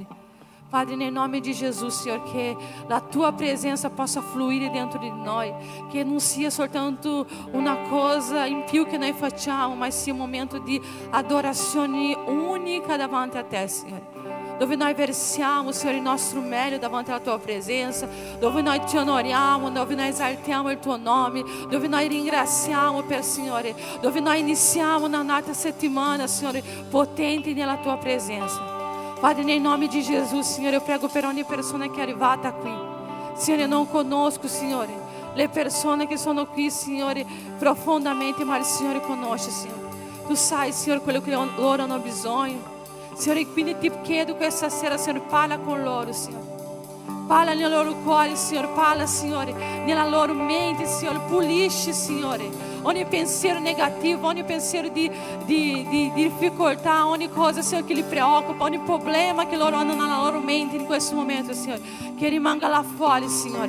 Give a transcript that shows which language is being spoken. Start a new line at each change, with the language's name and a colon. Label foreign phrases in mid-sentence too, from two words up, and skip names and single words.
Italian: Padre, nel nome di Gesù, Signore, che la tua presenza possa fluire dentro di noi, che non sia soltanto una cosa in più che noi facciamo, ma sia un momento di adorazione unica davanti a te, Signore, dove noi versiamo, Signore, il nostro meglio davanti alla tua presenza, dove noi ti onoriamo, dove noi esaltiamo il tuo nome, dove noi ringraziamo per, Signore, dove noi iniziamo una nata settimana, Signore, potente nella tua presenza. Padre, nel nome di Gesù, Signore,
Portuguese: eu prego
Italian: per ogni persona che è arrivata qui. Signore,
Portuguese: eu não conosco,
Italian: Signore, le persone che sono qui, Signore, profondamente, ma il Signore conosce, Signore. Tu sai, Signore, quello che loro hanno bisogno. Signore, quindi ti chiedo questa sera, Signore, parla con loro, Signore. Parla nel loro cuore, Signore, parla, Signore, nella loro mente, Signore, pulisci, Signore, ogni pensiero negativo, ogni pensiero di difficoltà, ogni cosa, Signore, che li preoccupa, ogni problema che loro hanno nella loro mente in questo momento, Signore, che rimanga là fuori, Signore.